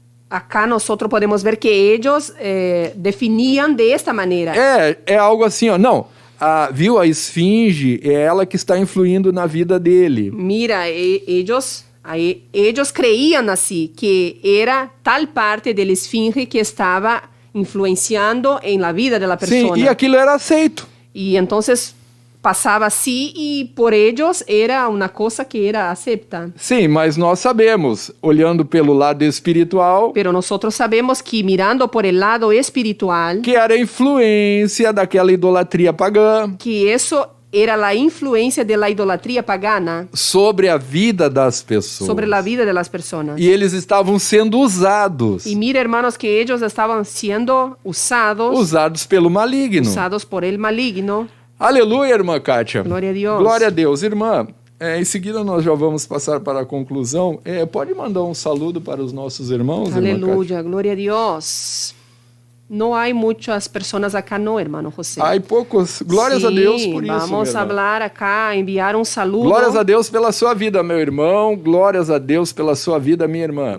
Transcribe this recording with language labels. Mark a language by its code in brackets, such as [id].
[es] Acá nosotros podemos ver que ellos definían de esta manera. [pt] É algo assim, ó. Não, viu? A esfinge é ela que está influindo na vida dele. [es] Mira, ellos creían así, que era tal parte del esfinge que estaba influenciando en la vida de la persona. [pt] Sim, e aquilo era aceito. [es] Y entonces pasaba así y por ellos era una cosa que era acepta. [pt] Sim, mas nós sabemos, olhando pelo lado espiritual, [es] Pero nosotros sabemos que mirando por el lado espiritual, [pt] que era a influência daquela idolatria pagã. [es] que eso era la influencia de la idolatría pagana [pt] sobre a vida das pessoas. [es] sobre la vida de las personas. [pt] E eles estavam sendo usados. [es] Y mira, hermanos, que ellos estaban siendo [pt] Usados pelo maligno. [es] usados por el maligno. [pt] Aleluia, irmã Kátia. Glória a Deus. Glória a Deus. Irmã, em seguida nós já vamos passar para a conclusão. Pode mandar um saludo para os nossos irmãos, irmã Kátia? [es] Aleluya, gloria a Dios. No hay muchas personas acá, no, hermano José. [pt] Ai, poucos. Glórias a Deus por isso, vamos minha a irmã. [es] hablar acá, enviar un saludo. [pt] Glórias a Deus pela sua vida, meu irmão. Glórias a Deus pela sua vida, minha irmã.